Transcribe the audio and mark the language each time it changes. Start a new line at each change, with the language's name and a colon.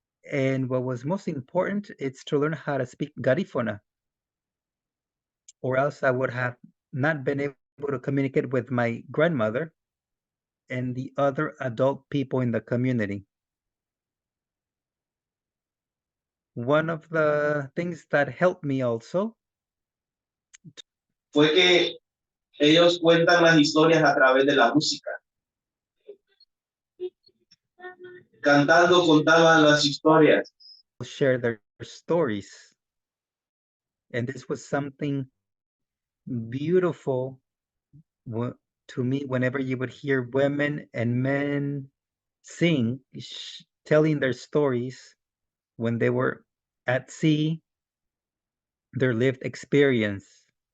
English: And what was most important is to learn how to speak Garifuna, or else I would have not been able to communicate with my grandmother and the other adult people in the community. One of the things that helped me also
Spanish: fue que ellos cuentan las historias a través de la música. Cantando contaban las historias.
English: share their stories. And this was something beautiful to me whenever you would hear women and men sing, telling their stories when they were at sea, their lived experience.